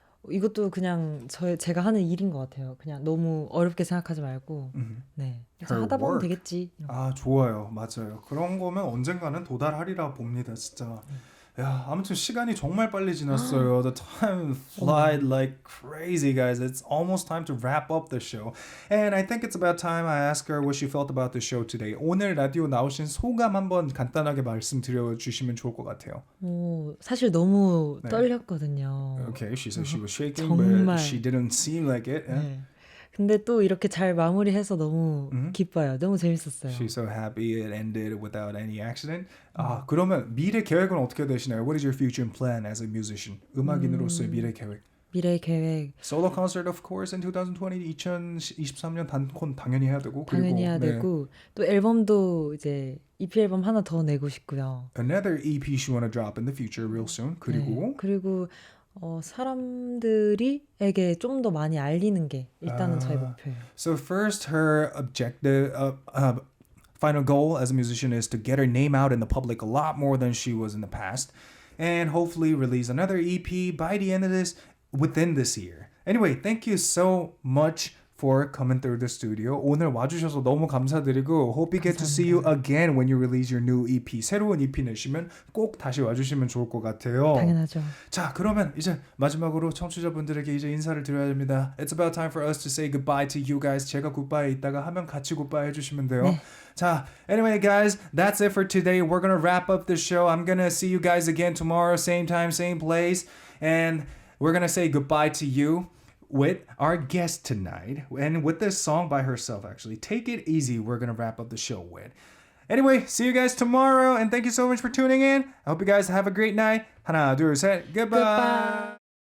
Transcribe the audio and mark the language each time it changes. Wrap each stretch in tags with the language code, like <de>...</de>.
<ko>이것도 그냥 제가 하는 일인 것 같아요. 그냥 너무 어렵게 생각하지 말고 네, 하다 보면 되겠지. 좋아요. 맞아요. 그런 거면 언젠가는 도달하리라 봅니다. 진짜. 야, 아무튼 시간이 정말 빨리 지났어요.</ko> <en>The time flies like crazy, guys. It's almost time to wrap up the show. And I think it's about time I ask her what she felt about the show today.</en> <ko>오늘 라디오 나오신 소감 한번 간단하게 말씀드려 주시면 좋을 것 같아요. 사실 너무 떨렸거든요.</ko> <en>Okay, she said she was shaking,</en> <ko>정말.</ko> <en>but she didn't seem like it.</en> <ko>네. 근데 또 이렇게 잘 마무리해서 너무 기뻐요. 너무 재밌었어요.</ko> <en>She's so happy it ended without any accident.</en> <ko>그러면 미래 계획은 어떻게 되시나요?</ko> <en>What is your future plan as a musician?</en> <ko>음악인으로서의 미래 계획. 미래 계획.</ko> <en>Solo concert of course in 2020,</en> <ko>2023년 단콘 당연히 해야 되고. 당연히 해야 되고 또 앨범도 이제 EP 앨범 하나 더 내고 싶고요.</ko> <en>Another EP she wanna drop in the future real soon.</en> <ko>그리고 사람들이에게 좀 더 많이 알리는 게 일단은 저의 목표예요.</ko> <en>So first her objective final goal as a musician is to get her name out in the public a lot more than she was in the past and hopefully release another EP by the end of within this year. Anyway, thank you so much for coming through the studio.</en> <ko>오늘 와주셔서 너무 감사드리고</ko> <en>hope we get to see you again when you release your new EP.</en> <ko>새로운 EP 내시면 꼭 다시 와주시면 좋을 것 같아요. 당연하죠. 자, 그러면 이제 마지막으로 청취자분들에게 이제 인사를 드려야 됩니다.</ko> <en>It's about time for us to say goodbye to you guys.</en> <ko>제가 goodbye 있다가 하면 같이 goodbye 해주시면 돼요. 네. 자,</ko> <en>anyway guys, that's it for today. We're gonna wrap up the show. I'm gonna see you guys again tomorrow, same time, same place. And we're gonna say goodbye to you with our guest tonight and with this song by herself actually. Take It Easy, we're gonna wrap up the show with. Anyway, see you guys tomorrow and thank you so much for tuning in. I hope you guys have a great night.</en> <ko>하나, 둘, 셋,</ko> <en>goodbye.</en>